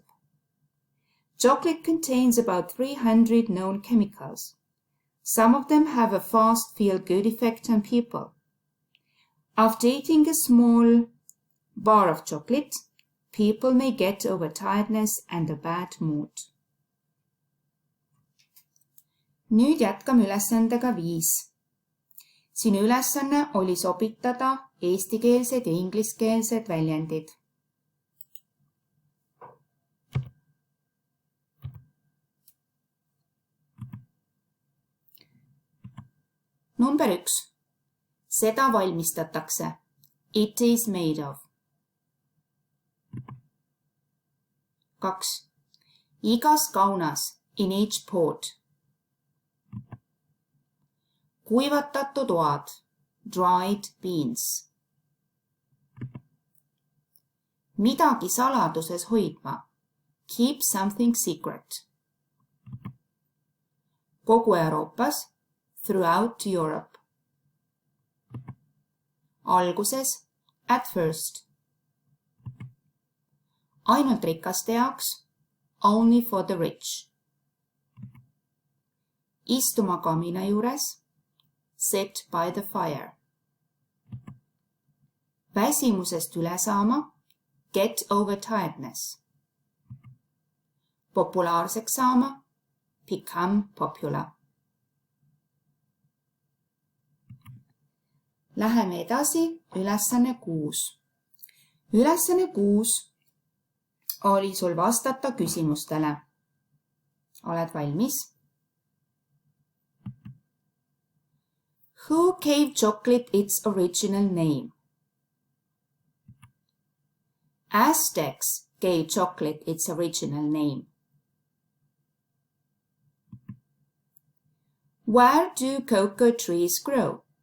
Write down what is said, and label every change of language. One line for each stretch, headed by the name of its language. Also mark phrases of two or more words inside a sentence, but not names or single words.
English: Chocolate contains about 300 known chemicals. Some of them have a fast feel-good effect on people. After eating a small bar of chocolate, people may get overtiredness and a bad mood.
Estonian: Nüüd jätkame ülesandega 5. Sinu ülesanne oli sobitada eestikeelsed ja ingliskeelsed väljendid. Number 1. Seda valmistatakse.
English: It is made of.
Estonian: 2. Igas kaunas.
English: In each pot.
Estonian: Kuivatatud oad.
English: Dried beans.
Estonian: Midagi saladuses hoidma.
English: Keep something secret.
Estonian: Kogu Euroopas.
English: Throughout Europe. Alguses. At first.
Estonian: Ainult rikaste jaoks.
English: Only for the rich.
Estonian: Istuma kamina juures.
English: Sit by the fire.
Estonian: Väsimusest üle saama.
English: Get over tiredness.
Estonian: Populaarseks saama.
English: Become popular.
Estonian: Läheme edasi ülesanne 6. Ülesanne 6 oli sul vastata küsimustele. Oled valmis?
English: Who gave chocolate its original name? Aztecs gave chocolate its original name. Where do cocoa trees grow?